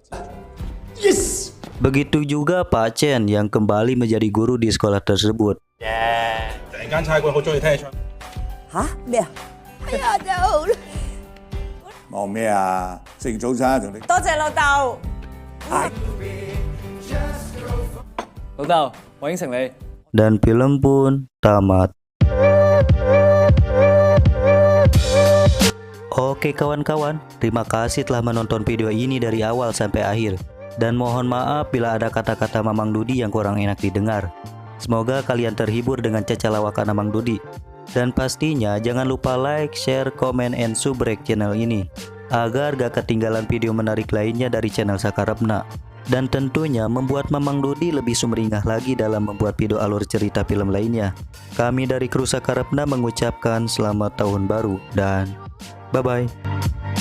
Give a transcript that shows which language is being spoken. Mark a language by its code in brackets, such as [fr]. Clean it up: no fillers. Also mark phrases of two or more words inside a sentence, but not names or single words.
[id] Yes! Begitu juga Pak Chen yang kembali menjadi guru di sekolah tersebut. Hah? [yue] 咩啊？哎呀，真好。忙咩啊？食完早餐同你。多謝老豆。老豆，我應承你。 [id] Dan film pun tamat. Oke kawan-kawan, terima kasih telah menonton video ini dari awal sampai akhir. Dan mohon maaf bila ada kata-kata Mamang Dudi yang kurang enak didengar. Semoga kalian terhibur dengan caca lawakan Mamang Dudi. Dan pastinya jangan lupa like, share, komen, and subrek channel ini agar gak ketinggalan video menarik lainnya dari channel Sakarepna. Dan tentunya membuat Mamang Dudi lebih sumringah lagi dalam membuat video alur cerita film lainnya. Kami dari kru Sakarepna mengucapkan selamat tahun baru dan bye-bye.